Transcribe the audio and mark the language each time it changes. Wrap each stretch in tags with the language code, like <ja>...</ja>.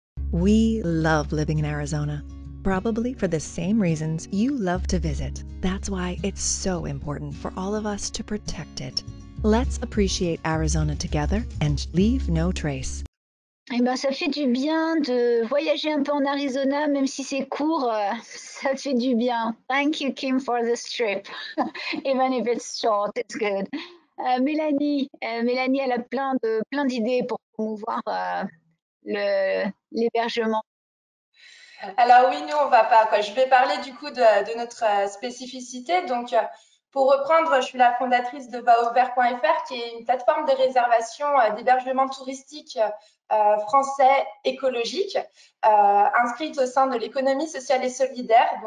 <en>We love living in Arizona, probably for the same reasons you love to visit. That's why it's so important for all of us to protect it. Let's appreciate Arizona together and leave no trace.</en> <fr>Eh ben, ça fait du bien de voyager un peu en Arizona, même si c'est court, ça fait du bien.</fr> <en>Thank you, Kim, for this trip. Even if it's short, it's good.</en> <fr>Mélanie, elle a plein d'idées pour promouvoir l'hébergement. Alors oui, nous, on va pas, quoi. Je vais parler du coup de notre spécificité. Donc, pour reprendre, je suis la fondatrice de vaouvert.fr, qui est une plateforme de réservation d'hébergement touristique français écologique, inscrite au sein de l'économie sociale et solidaire.</fr>